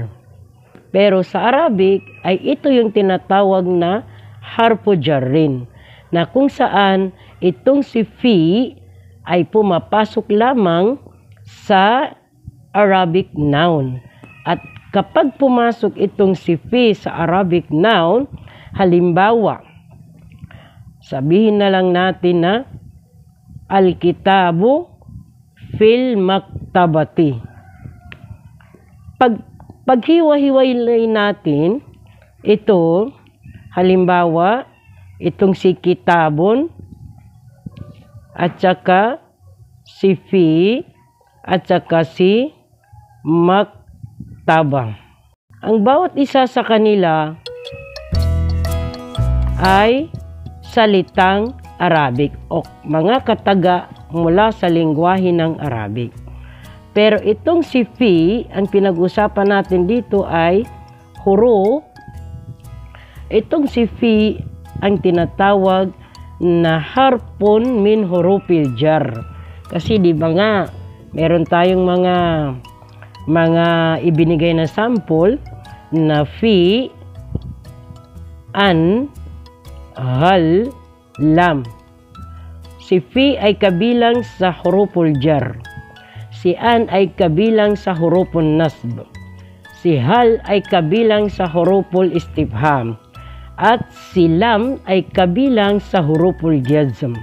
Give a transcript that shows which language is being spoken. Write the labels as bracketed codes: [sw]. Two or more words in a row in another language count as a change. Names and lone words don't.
[tl] Pero sa Arabic ay ito yung tinatawag na [ar] حرف جر, [tl] na kung saan itong si Fi ay pumapasok lamang sa [en] Arabic noun. [tl] At kapag pumasok itong si Fi sa [en] Arabic noun, [tl] halimbawa, sabihin na lang natin na [ar] الكتاب في المكتبة. [tl] Paghiwa-hiwalay natin ito, halimbawa, itong si kitabon at saka si Fi at saka si maktaba. Ang bawat isa sa kanila ay salitang Arabic o mga kataga mula sa lengguwahe ng Arabic. Pero itong si Fi, ang pinag-usapan natin dito ay huruf. Itong si Fi ang tinatawag na [ar] حرف من حروف الجر. [tl] Kasi di ba nga, meron tayong mga ibinigay na sample na fi, an, hal, lam. Si fi ay kabilang sa [ar] حروف الجر. [tl] Si an ay kabilang sa [ar] حروف النصب. [tl] Si hal ay kabilang sa [ar] حروف الاستفهام. [tl] At si lam ay kabilang sa [ar] حروف الجزم.